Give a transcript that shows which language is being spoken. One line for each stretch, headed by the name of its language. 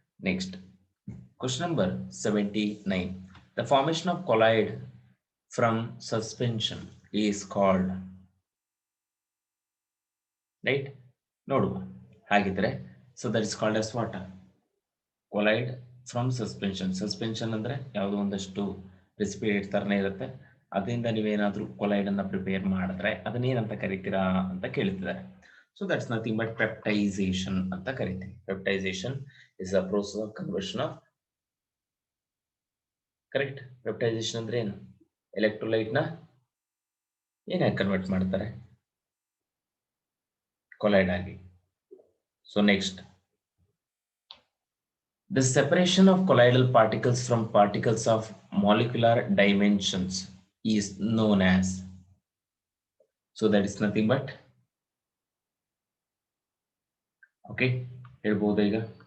English: Next, question number 79. The formation of colloid from suspension is called, right?
Kannada: ನೋಡುವ ಹಾಗಿದ್ರೆ,
English: so that is called as what? Colloid from suspension.
Kannada: Suspension ಅಂದ್ರೆ ಯಾವುದೋ ಒಂದಷ್ಟು precipitate ತರನೇ ಇರುತ್ತೆ, ಅದರಿಂದ ನೀವೇನಾದ್ರೂ ಕೊಲೈಡ್ ಅನ್ನ ಪ್ರಿಪೇರ್ ಮಾಡಿದ್ರೆ ಅದನ್ನೇನಂತ ಕರಿತೀರಾ ಅಂತ ಕೇಳ್ತಿದ್ದಾರೆ.
English: So that's nothing but peptidization
Kannada: ಅಂತ ಕರಿತೀವಿ.
English: Peptidization is a process of conversion of, correct?
Kannada: Peptidization ಅಂದ್ರೆ ಏನು? ಎಲೆಕ್ಟ್ರೋಲೈಟ್ ನ ಏನಾಗಿ ಕನ್ವರ್ಟ್ ಮಾಡ್ತಾರೆ? ಕೊಲೈಡ್ ಆಗಿ.
English: So next, the separation of colloidal particles from particles of molecular dimensions is known as, so that is nothing but, okay,
Kannada: ಹೇಳ್ಬಹುದು ಈಗ.